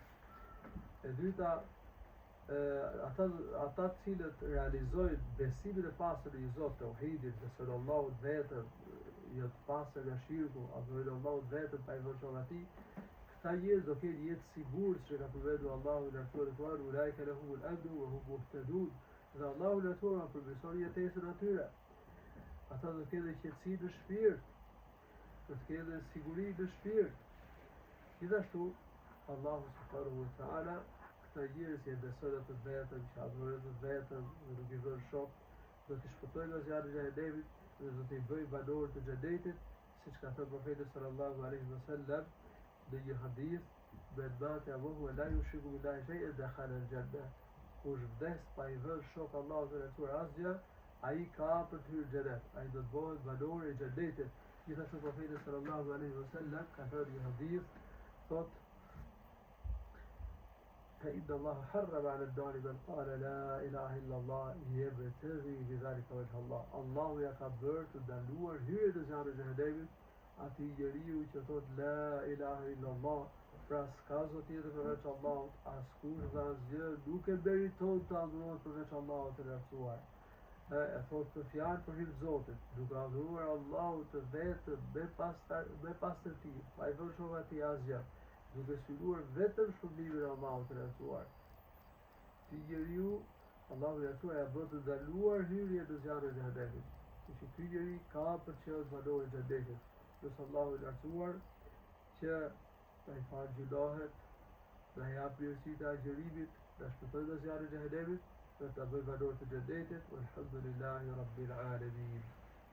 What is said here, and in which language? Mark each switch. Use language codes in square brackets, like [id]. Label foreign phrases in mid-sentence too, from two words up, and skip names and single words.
[sq] E dyta, ata të cilët realizojnë besimin e pastër në një Zot, tauhidin, besojnë Allahun vetëm, janë të pastër nga shirku, adhurojnë Allahun vetëm pa i vënë shok atij, këta njerëz do kenë jetë sigurt, që ka përmendur Allahu në Kur'an, [ar] "أولئك لهم الأمن وهم مهتدون." [sq] Dhe Allahu lartësuar përmirëson jetesën atyre. Ata do të kenë qetësi në shpirt, do të kenë siguri në shpirt. Gjithashtu, Allahu [ar] سبحانه وتعالى [sq] këta njerëz që besojnë atë vetëm, që adhurojnë atë vetëm, dhe nuk i vënë shok, do t'i shpëtojnë nga zjarri i xhehenemit dhe do t'i bëjë banorë të xhenetit, siç ka thënë profeti [ar] صلى الله عليه وسلم [sq] në një hadith: [ar] "من مات وهو لا يشرك بالله شيئا دخل الجنة." [sq] Kush vdes pa i vënë shok Allahut të lartësuar asgjë, ai ka për të hyrë xhenet, ai do të bëhet banor i xhenetit. Gjithashtu profeti [ar] صلى الله عليه وسلم [sq] ka thënë një hadith, thotë: [ar] "فإن الله حرم على النار من قال لا إله إلا الله يبتغي بذلك وجه الله." [sq] Allahu ja ka bërë të ndaluar hyrjen në zjarrin e xhehenemit atij njeriu që thotë [ar] لا إله إلا الله, [sq] pra s'ka zot tjetër përveç Allahut, askush dhe asgjë nuk e meriton të adhurohet përveç Allahut të lartësuar. E thotë të fjalë për hir të Zotit, duke adhuruar Allahut të vetëm me pastërti, pa i vënë shok atij asgjë, duke synuar vetëm shpëtimin e Allahut të lartësuar. Ti njeriu, Allahu i lartësuar ja bën të ndaluar hyrjen në zjarrin e xhehenemit. Që ky njeri ka për të qenë banor i xhenetit. Nëse Allahu i lartësuar që ta i falë gjunahet, ta i jap mirësitë e agjerimit, ta shpëtoj nga zjarri i xhehenemit, dhe ta bëj banor të xhenetit. [ar] والحمد لله رب العالمين.